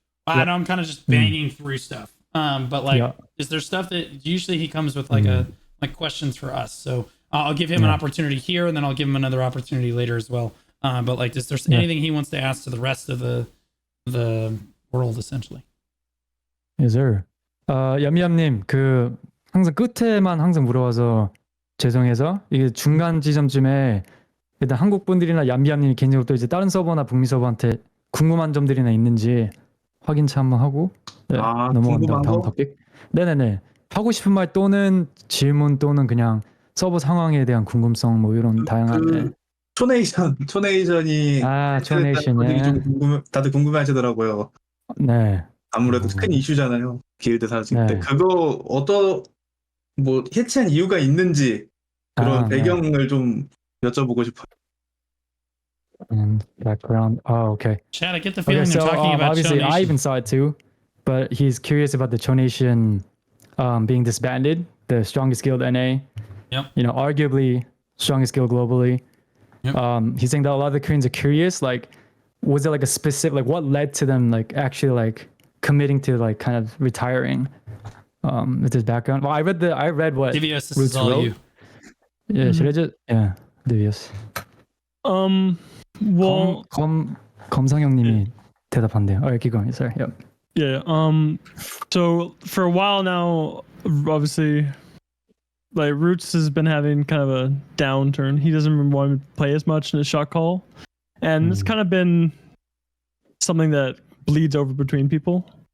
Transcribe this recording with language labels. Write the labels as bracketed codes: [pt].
[en] I know I'm kind of just banging through stuff. But like, is there stuff that usually he comes with like questions for us? So I'll give him an opportunity here, and then I'll give him another opportunity later as well. But like, is there anything he wants to ask to the rest of the world, essentially? Yes, sir. [ko] 얌얌님, 항상 끝에만 항상 물어봐서 죄송해서 이게 중간 지점쯤에 일단 한국 분들이나 얌얌님이 개인적으로 또 이제 다른 서버나 북미 서버한테 궁금한 점들이나 있는지 확인차 한번 하고 넘어간다 다음 토픽. 네네네. 하고 싶은 말 또는 질문 또는 그냥 서버 상황에 대한 궁금성 뭐 이런 다양한. 초네이션이 초네이션이 좀 다들 궁금해하시더라고요. 네. 아무래도 큰 이슈잖아요. 길드 사실 때 그거 뭐 해체한 이유가 있는지 그런 배경을 좀 여쭤보고 싶어요. [en] And background. Oh, okay. Chad, I get the feeling they're talking about obviously, Cho Nation. I even saw it too, but he's curious about the Cho Nation being disbanded, the strongest guild NA. Yep. Arguably strongest guild globally. Yep. He's saying that a lot of the Koreans are curious. Like, was it like a specific, like, what led to them, like, actually, like, committing to, like, kind of retiring? With his background. Well, I read what Divios, this Roots is all wrote. you. Yeah, should I just? Yeah, Divios. Well, [ko] 검상형님이 대답한대요. [en] Alright, keep going. Sorry. Yep. Yeah. So for a while now, obviously, like Roots has been having kind of a downturn. He doesn't want to play as much in his shot call, and it's kind of been something that bleeds over between people.